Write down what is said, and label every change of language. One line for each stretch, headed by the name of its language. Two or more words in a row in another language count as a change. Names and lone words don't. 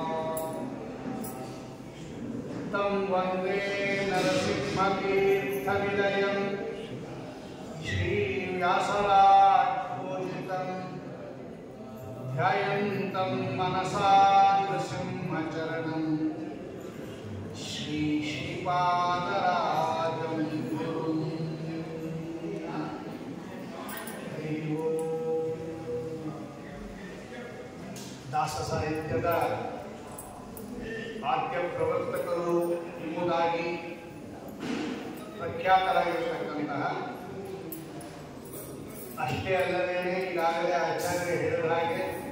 Sanskrit: तं वन्दे नरसिंहतीर्थनिलयं श्रीव्यासराजपूजितं ध्यायन्तं मनसा नृसिंहचरणं श्रीपादराजं गुरुं।
Kannada: ದಾಸ ಸಾಹಿತ್ಯದ ಆದ್ಯ ಪ್ರವರ್ತಕರು ಎಂಬುದಾಗಿ ಪ್ರಖ್ಯಾತರಾಗಿರತಕ್ಕಂತಹ, ಅಷ್ಟೇ ಅಲ್ಲದೆ ಈಗಾಗಲೇ ಆಚಾರ್ಯ ಹೇಳಿದ ಹಾಗೆ